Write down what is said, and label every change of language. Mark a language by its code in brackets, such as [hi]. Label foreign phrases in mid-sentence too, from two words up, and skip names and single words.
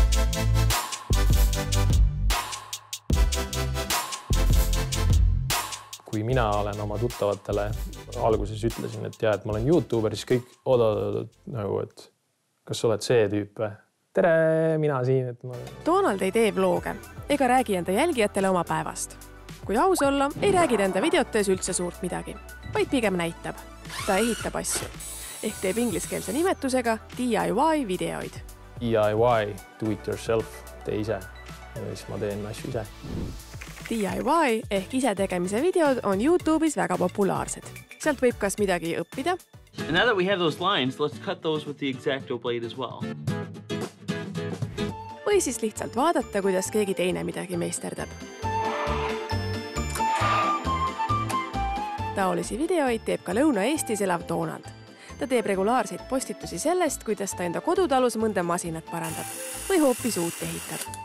[et] Kui mina olen oma tuttavatele alguses ütlesin, et ma olen YouTuber, siis kõik oodavad nagu, et kas sa oled see tüüp või? Tere, mina siin. Donald ei tee vlooge ega räägi enda jälgijatele oma päevast. Kui aus olla, ei räägi enda videotes üldse suurt midagi, vaid pigem näitab. Ta ehitab asju, ehk teeb ingliskeelse nimetusega DIY videoid. [en] DIY, do it yourself, [et] tee ise. Ja siis ma teen asju ise. DIY ehk ise tegemise videod on YouTube'is väga populaarsed. Sealt võib kas midagi õppida. [en] And now that we have those lines, let's cut those with the X-Acto blade as well. [et] Või siis lihtsalt vaadata, kuidas keegi teine midagi meisterdab. Taolisi videoid teeb ka Lõuna-Eestis elav Donald. Ta teeb regulaarseid postitusi sellest, kuidas ta enda kodutalus mõnda masinat parandab või hoopis uut ehitab.